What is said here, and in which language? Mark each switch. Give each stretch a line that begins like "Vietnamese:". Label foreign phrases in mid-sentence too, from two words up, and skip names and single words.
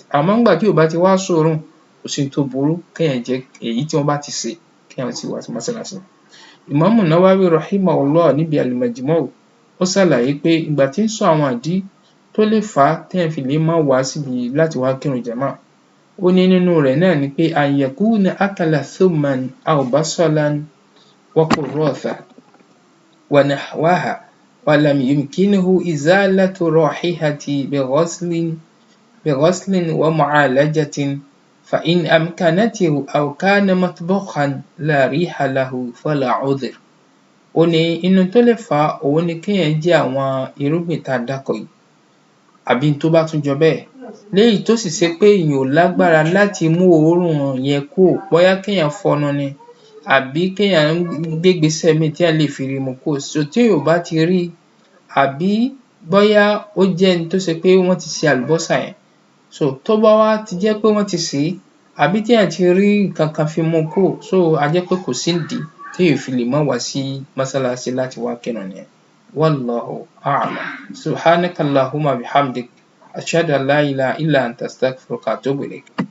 Yoruba: Àmọ́ nígbà tí ò bá ti wá sóòórùn kò sí ohun tó burú kéèyàn jẹ èyí tí wọ́n bá ti sè kéèyàn sì wá sí mọ́sálásí. Ìmáàmù Nawawi rahimahullah níbi al-Majmu' ó ṣàlàyé pé ìgbà tí ń sọ àwọn ìdí tó lè fà á téèyàn fi lè má wá síbi láti wá kírun jàmáà, ó ní nínú rẹ̀ náà ni pé
Arabic: أن يكون أكل ثوما أو بصلا وكراثا ونحوها ولم يمكنه إزالة رائحته بغسل ومعالجة فإن أمكنه أو كان مطبوخا لا ريح له فلا عذر.
Yoruba: ó ní inú tó lè fà á òhun ni kéèyàn jẹ àwọn irúgbìn tá a dárúkọ yìí àbí n tó bá tún jọ bẹ́ẹ̀ léyìí tó sì ṣe pé èèyàn ò lágbára láti mú òórùn yẹn kúrò bóyá kéèyàn fọnu ni àbí kéèyàn gbé ìgbésẹ̀ míì téèyàn lè fi rí i mú kúrò. Téèyàn ò bá ti rí i àbí bóyá ó jẹ́ ẹni tó ṣe pé wọ́n ti ṣe àlùbọ́sà yẹn tó bá wá ti jẹ́ pé wọ́n ti sè é àbí téèyàn ti rí nǹkan kan fi mú kúrò á jẹ́ pé kò sídìí téèyàn fi lè má wá sí mọ́sálásí láti wá kírun nìyẹn.
Arabic: والله أعلم. سبحانك اللهم وبحمدك أشهد أن لا إله إلا أنت أستغفرك وأتوب إليك.